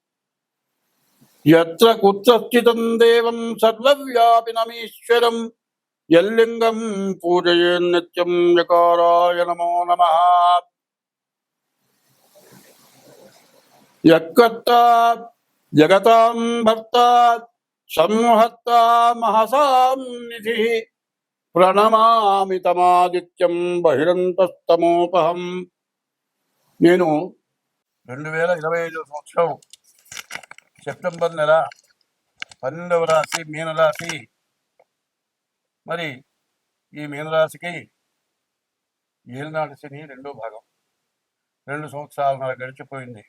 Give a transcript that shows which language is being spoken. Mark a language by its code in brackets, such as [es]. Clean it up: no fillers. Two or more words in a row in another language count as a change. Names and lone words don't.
[sa] यत्र कुत्र स्थितं देवं सर्वव्यापिनमीश्वरं यल्लिङ्गं पूजयेन् नित्यं यकाराय नमो नमः। यक्कर्ता जगतां भर्ता संहर्ता महसां निधिः ప్రణమామి తమాదిత్యం బహిరంతస్తమోపహం. [te] నేను 2025 సంవత్సరం సెప్టెంబర్ నెల 12వ రాశి మీనరాశి. మరి ఈ మీనరాశికి ఏలినాటి శని రెండో భాగం 2 సంవత్సరాల గడిచిపోయింది.